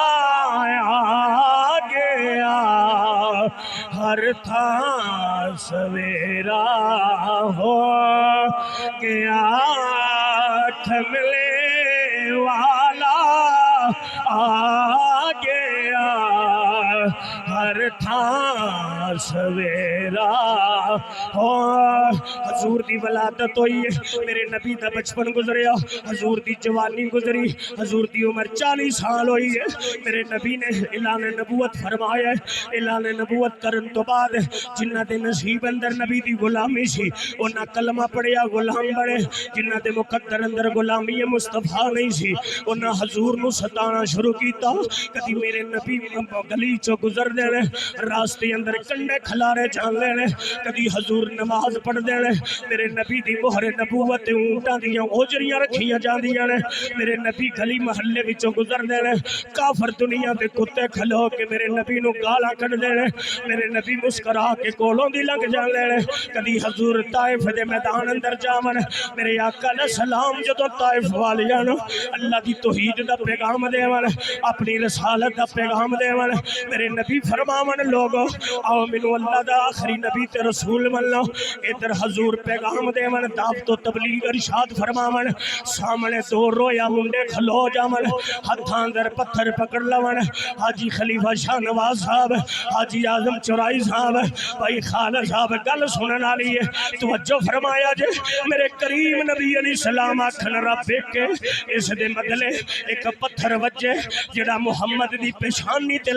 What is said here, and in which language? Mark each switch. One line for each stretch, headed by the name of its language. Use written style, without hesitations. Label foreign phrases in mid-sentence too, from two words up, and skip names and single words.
Punjabi: آ گیا، ہر تھا سویرا ہو گیا، کملی والا آ گیا، ہر تھا سویرا ہو۔ حضور دی ولادت ہوئی ہے، میرے نبی دا بچپن گزریا، حضور دی جوانی گزری، حضور دی عمر 40 سال ہوئی ہے، میرے نبی نے اعلان نبوت فرمایا ہے، اعلان نبوت کرن تو بعد جنہ دے نصیب اندر نبی دی غلامی سی انہاں کلمہ پڑھیا غلام بڑے، جنہ دے مقدر اندر غلامی مصطفیٰ نہیں سی انہاں حضور نو ستانا شروع کیتا، کدی میرے نبی گلی چو گزر دینے، راستے اندر کنڈے کھلارے جان لینے، کدی حضور نماز پڑھ دینے، میرے نبی دی مہر نبوت اونٹاں دیاں اوجریاں رکھیاں جان دیاں نے، میرے نبی گلی محلے وچوں گزر دینے، کافر دنیا دے کتے کھلو کے میرے نبی نو گالاں کڈ دینے، میرے نبی مسکرا کے کولوں دی لنگ جان لینے، کدی حضور طائف دے میدان اندر جاون، میرے آقا
Arabic: علیہ السلام
Punjabi: جدوں طائف والیاں نو اللہ دی توحید دا پیغام دیون، اپنی رسالت دا پیغام دیون، میرے نبی فرماون لوگو آؤ مینوں اللہ دا آخری نبی تے رسول من لو، ادھر حضور پیغام دیون دعوت و تبلیغ ارشاد فرماون، سامنے دو رویا منڈے کھلو جاون، ہتھاں اندر پتھر پکڑ لون، حاجی خلیفہ شاہ نواز صاحب، حاجی اعظم چورائی صاحب، بھائی خالد صاحب گل سنن والی ہے، توجہ فرمایا جے، میرے کریم نبی
Arabic: علیہ السلام
Punjabi: آکھن رب کے اس دے بدلے ایک پتھر وجے جڑا محمد دی پیشانی تے